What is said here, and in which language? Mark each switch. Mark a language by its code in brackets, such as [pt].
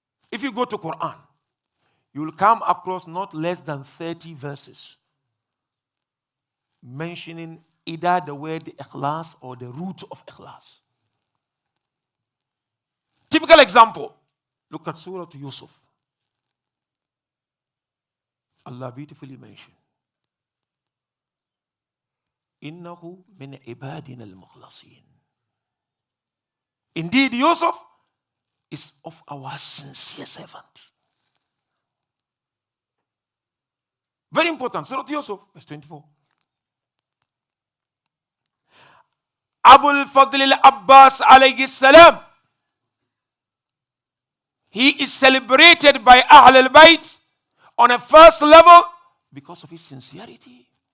[en] If you go to Quran, you will come across not less than 30 verses mentioning either the word ikhlas or the root of ikhlas. Typical example, look at Surah Yusuf. Allah beautifully mentioned, [ar] إِنَّهُ مِنْ عِبَادِنَا الْمُخْلَصِينَ. [en] Indeed, Yusuf is of our sincere servant. Very important. Surah Yusuf, verse 24. Abul Fadl al-Abbas alayhi salam, he is celebrated by Ahl al-Bayt on a first level because of his sincerity.